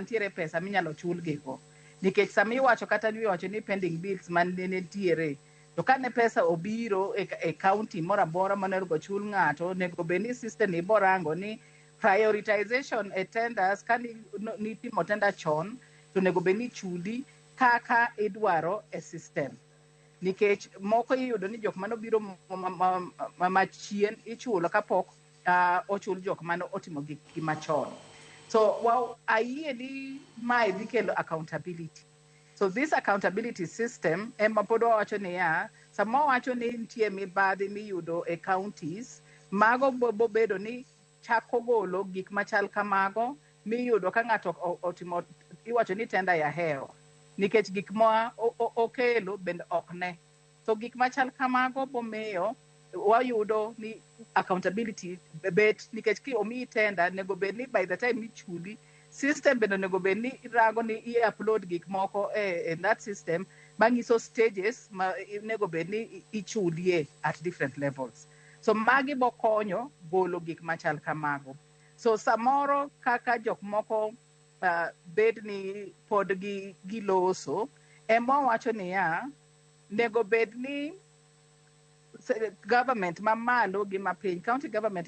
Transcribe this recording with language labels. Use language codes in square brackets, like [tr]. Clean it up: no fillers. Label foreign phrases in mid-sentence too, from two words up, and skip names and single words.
[luo] ntiere pesa minyalo chul gigo nikech sama iwacho kata ni iwacho ni [en] pending bills [luo] man nitiere to kane pesa obiro e county mora bora manergo chul ng'ato nego beni system ibo rango ni prioritization e tenders kani timo tender chon to nego beni chuli kaka idwaro e system nikech moko iyudo ni jok manobiro machien ichulo kapok ochul jok mano otimo gik machon. So ayie ni mae dhi kelo accountability. So [en] this accountability system [luo] ema pod wawacho ni sama wacho ni nitie mibadhi miyudo e counties mago bobedo ni chako golo gik machal kamago miyudo ka ng'ato otimo iwacho ni tenda ya heo nikech gik ma okelo bende ok ne. So gik machal kamago bomiyo wayudo ni accountability bet nikech ki omi tenda nego bed ni [en] by the time [luo] ichuli system bende nego bed ni rango ni i-upload gik moko [en] in that system [luo] manyiso stages ma nego bed ni ichulie [en] at different levels. [luo] So magi bokonyo golo gik machal kamago. So samoro kaka jok moko bed ni pod giloso ema wacho ni nego bed ni government mamalo gi mapiny [en] county government [luo] gi